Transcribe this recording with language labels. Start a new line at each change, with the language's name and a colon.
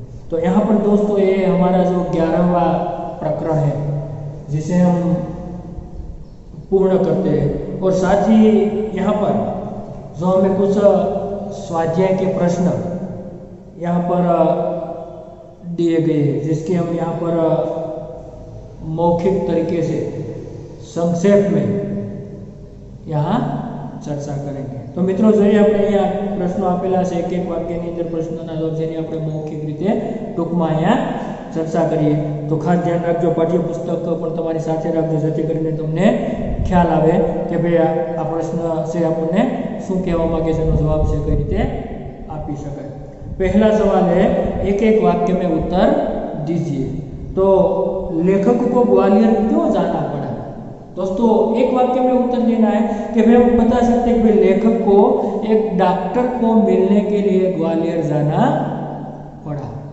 Hindi: तो यहाँ पर दोस्तों ये हमारा जो 11वां प्रकरण है जिसे हम पूर्ण करते हैं, और साथ ही यहाँ पर जो हमें कुछ स्वाध्याय के प्रश्न यहाँ पर दिए गए हैं, जिसके हम यहाँ पर मौखिक तरीके से संक्षेप में यहाँ चर्चा करेंगे।
Gujarati: तो મિત્રો જોઈએ આપણે અહીંયા પ્રશ્નો આપેલા છે, એક એક વાક્યની અંદર પ્રશ્નોના જવાબ જેની આપણે મૌખિક રીતે ટૂંકમાં અહીંયા ચર્ચા કરીએ। તો ખાસ ધ્યાન રાખજો, પાઠ્યપુસ્તક પણ તમારી સાથે રાખજો, જેથી કરીને તમને ખ્યાલ આવે કે ભાઈ આ પ્રશ્ન છે આપણને શું કહેવા માંગે છે, એનો જવાબ છે કઈ રીતે આપી શકાય। પહેલા સવાલ
Hindi: है एक एक वाक्य में उत्तर दीजिए। तो लेखक को ग्वालियर क्यों जाना पड़ा? दोस्तों एक वाक्य में उत्तर देना है कि भाई हम बता सकते हैं कि लेखक को एक डॉक्टर को मिलने के लिए ग्वालियर जाना पड़ा।